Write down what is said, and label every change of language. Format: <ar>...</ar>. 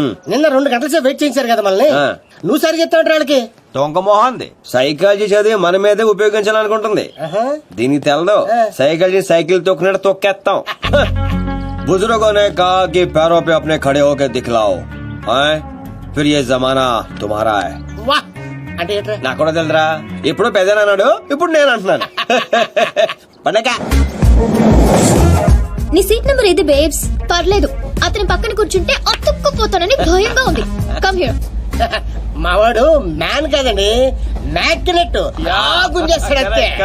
<te>నిన్న 2 గంటల సేపు వెయిట్ చేయించారు కదా మళ్ళీ. నువ్వు సరి చెప్తాడు వాళ్ళకి. దొంగ మొహంది. సైకాలజీ చదివి మన మీదే ఉపయోగించాలనుకుంటుంది. దీనికి తెలదు. Psychology cycle తొక్కినట్టు తొక్కేస్తాం.</te> <hi>बुजुर्गों ने कहा कि पैरों पे अपने खड़े होकर दिखलाओ, फिर ये जमाना तुम्हारा है.</hi> <te>వా అంటే ఏంట్రా? నాకు కూడా తెలుదురా. ఎప్పుడో పెద్దనా అన్నాడు, ఇప్పుడు నేను అంటున్నాను. పండగ. నీ సీట్ నెంబర్ ఏది బేబ్స్? పర్లేదు, అతని పక్కన కూర్చుంటే అతుక్కుపోతానని భయంగా ఉంది.</te> <en>Come here.</en> <te>మావాడు మ్యాన్ కదండి, మ్యాగ్నెట్. గుంజేస్తాడంతే.</te>